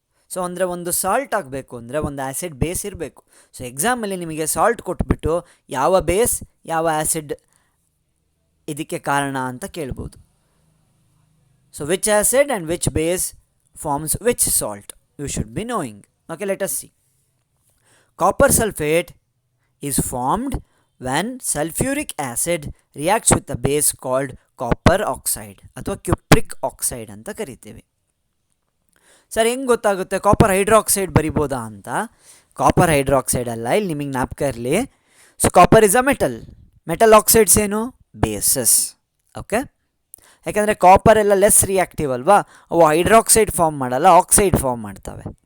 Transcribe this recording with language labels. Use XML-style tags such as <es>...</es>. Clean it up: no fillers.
<kn>So ಅಂದರೆ ಒಂದು salt ಆಗಬೇಕು ಅಂದರೆ ಒಂದು ಆ್ಯಸಿಡ್ ಬೇಸ್ ಇರಬೇಕು. ಸೊ ಎಕ್ಸಾಮಲ್ಲಿ ನಿಮಗೆ ಸಾಲ್ಟ್ ಕೊಟ್ಬಿಟ್ಟು ಯಾವ ಬೇಸ್ ಯಾವ ಆ್ಯಸಿಡ್ ಇದಕ್ಕೆ ಕಾರಣ ಅಂತ ಕೇಳ್ಬೋದು.</kn> <en>So which acid and which base forms which salt, you should be knowing. Okay, let us see. Copper sulphate is formed when sulfuric acid reacts with a base called copper oxide</en> <kn>ಅಥವಾ cupric oxide ಅಂತ ಕರಿತೀವಿ. Sir ಹೆಂಗೆ ಗೊತ್ತಾಗುತ್ತೆ copper hydroxide ಬರಿಬೋದಾ ಅಂತ? Copper hydroxide ಅಲ್ಲ, ಇಲ್ಲಿ ನಿಮಗೆ ಜ್ಞಾಪಕ ಇರಲಿ.</kn> <en>so copper is a metal oxides</en> <kn>ಏನು</kn> <en>Bases.</en> <kn>ಓಕೆ, ಯಾಕೆಂದರೆ ಕಾಪರ್ ಎಲ್ಲ ಲೆಸ್ ರಿಯಾಕ್ಟಿವ್ ಅಲ್ವಾ, ಅವು ಹೈಡ್ರಾಕ್ಸೈಡ್ ಫಾರ್ಮ್ ಮಾಡಲ್ಲ, ಆಕ್ಸೈಡ್ ಫಾರ್ಮ್ ಮಾಡ್ತವೆ.</kn>